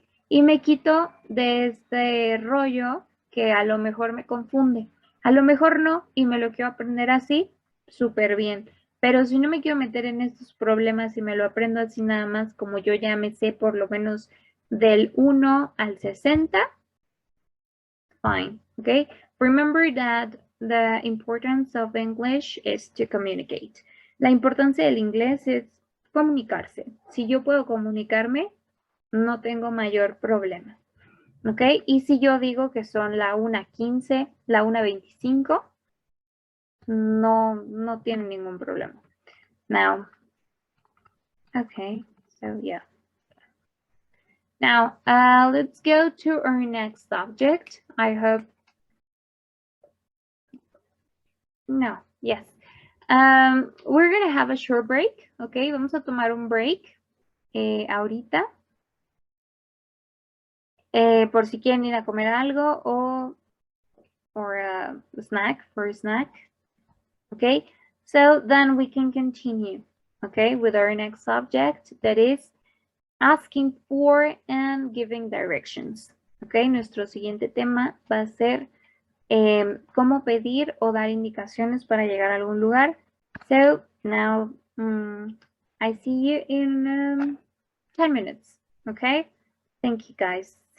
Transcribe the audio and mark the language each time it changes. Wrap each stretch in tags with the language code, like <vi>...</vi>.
<es>Y me quito de este rollo que a lo mejor me confunde. A lo mejor no, y me lo quiero aprender así, súper bien. Pero si no me quiero meter en estos problemas y me lo aprendo así nada más, como yo ya me sé por lo menos del 1 al 60,</es> <en>fine, okay? Remember that the importance of English is to communicate.</en> <es>La importancia del inglés es comunicarse. Si yo puedo comunicarme, no tengo mayor problema. ¿Ok? Y si yo digo que son la 1:15, la 1:25, no tiene ningún problema.</es> <en>Now, okay, so yeah. Now, let's go to our next subject. I hope, no, yes. We're going to have a short break, okay?</en> <es>Vamos a tomar un break ahorita. Por si quieren ir a comer algo</es> <en>or a snack, for a snack. Okay, so then we can continue, okay, with our next subject, that is asking for and giving directions.</en> <es>Okay, nuestro siguiente tema va a ser cómo pedir o dar indicaciones para llegar a algún lugar.</es> <en>So now I see you in 10 minutes, okay? Thank you, guys.</en>